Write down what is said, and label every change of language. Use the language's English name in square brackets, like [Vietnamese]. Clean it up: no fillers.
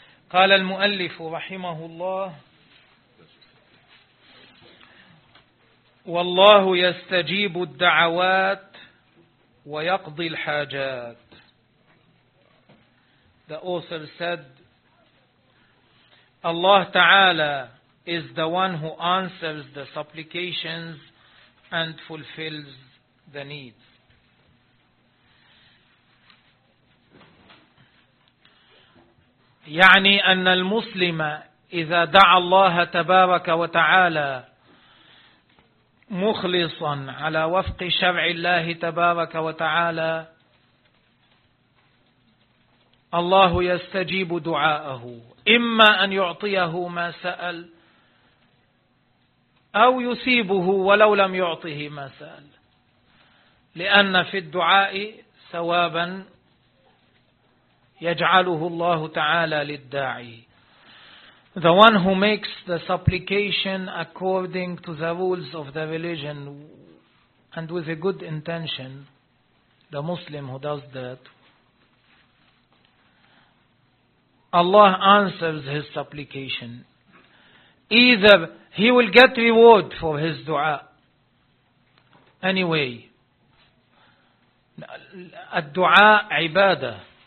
[Arabic] قال المؤلف رحمه الله والله يستجيب الدعوات ويقضي الحاجات. [English] The author said, Allah Ta'ala is the one who answers the supplications and fulfills the needs. [Arabic] يعني أن المسلم إذا دعا الله تبارك وتعالى مخلصا على وفق شرع الله تبارك وتعالى الله يستجيب دعاءه إما أن يعطيه ما سأل أو يثيبه ولو لم يعطه ما سأل لأن في الدعاء ثوابا يجعله الله تعالى للداعي. [English] The one who makes the supplication according to the rules of the religion and with a good intention, the Muslim who does that, Allah answers his supplication. Either he will get reward for his dua. [Arabic] Anyway, الدُّعَاء عِبَادَةٌ.